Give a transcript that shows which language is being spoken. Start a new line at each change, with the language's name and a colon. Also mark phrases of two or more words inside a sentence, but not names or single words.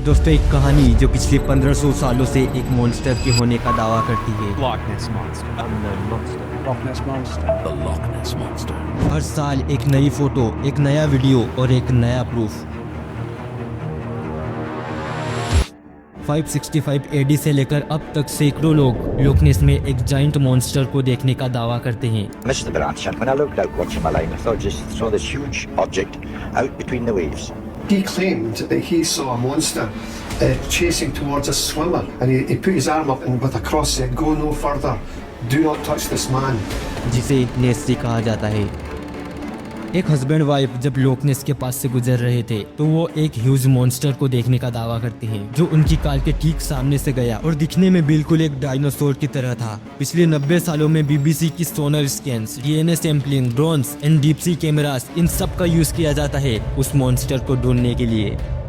Hindi: दोस्तों, एक कहानी जो पिछले 1500 सालों से एक मॉन्स्टर के होने का दावा करती है।
English: Loch Ness Monster. Unknown Monster. Loch Ness Monster. The Loch Ness Monster.
Hindi: हर साल एक नई फोटो, एक नया वीडियो और एक नया प्रूफ। 565 AD से लेकर अब तक सैकड़ों लोग लोक नेस में एक
English: giant monster
Hindi: को देखने का दावा करते हैं।
English: Mr. Baranchan, when I looked out watching my line, I thought just saw this huge object out between the waves. He claimed that he saw a monster chasing towards a swimmer, and he put his arm up and with a cross said, "Go no further, do not touch this man."
Hindi: जिसे नेस्सी कहा जाता है। एक
English: husband wife
Hindi: जब लोक नेस के पास से गुजर रहे थे तो वो एक
English: huge monster
Hindi: को देखने का दावा करते हैं जो उनकी कार के ठीक सामने से गया और दिखने में बिल्कुल एक डायनासोर की तरह था। पिछले 90 सालों में BBC की
English: sonar scans, DNA sampling, drones and deep sea cameras,
Hindi: इन सब का यूज किया जाता है उस मॉन्स्टर को ढूंढने के लिए।